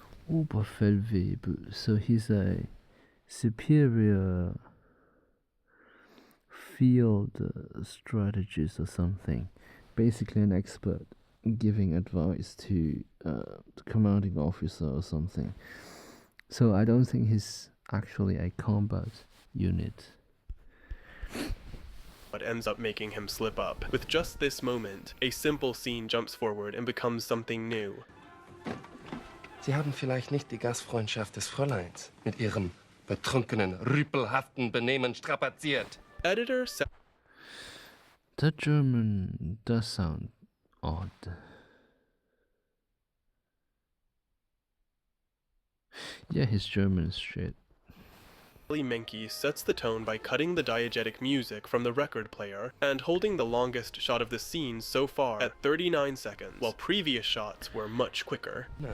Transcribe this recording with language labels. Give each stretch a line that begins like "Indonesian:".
English: Oberfeldwebel, so he's a superior field strategist or something, basically an expert giving advice to the commanding officer or something. So I don't think he's actually a combat unit. But ends up making him slip up. With just this moment, a simple scene jumps forward and becomes something new.
German: Sie haben vielleicht nicht die Gastfreundschaft des Fräuleins mit ihrem betrunkenen, rüpelhaften Benehmen strapaziert.
English: Editor The German does sound odd. Yeah, his German is shit. Menke sets the tone by cutting the diegetic music from the record player and holding the longest shot of the scene so far at 39 seconds, while previous shots were much quicker.